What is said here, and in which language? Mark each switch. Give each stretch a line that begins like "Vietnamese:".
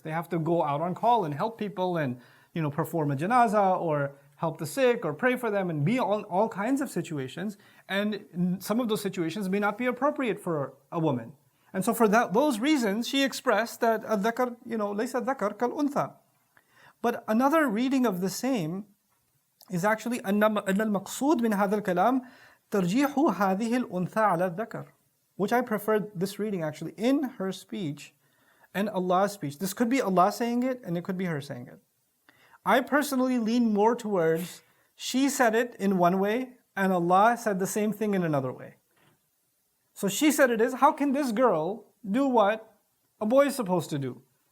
English: They have to go out on call and help people and perform a janazah or help the sick or pray for them and be all kinds of situations. And some of those situations may not be appropriate for a woman. And so for those reasons, she expressed that
Arabic: الذكر ليس الذكر كالأنثى.
English: But another reading of the same is actually
Arabic: أن المقصود من هذا الكلام ترجيح هذه الأنثى على الذكر.
English: Which I prefer this reading actually in her speech and Allah's speech. This could be Allah saying it and it could be her saying it. I personally lean more towards she said it in one way and Allah said the same thing in another way. So she said it is, how can this girl do what a boy is supposed to do?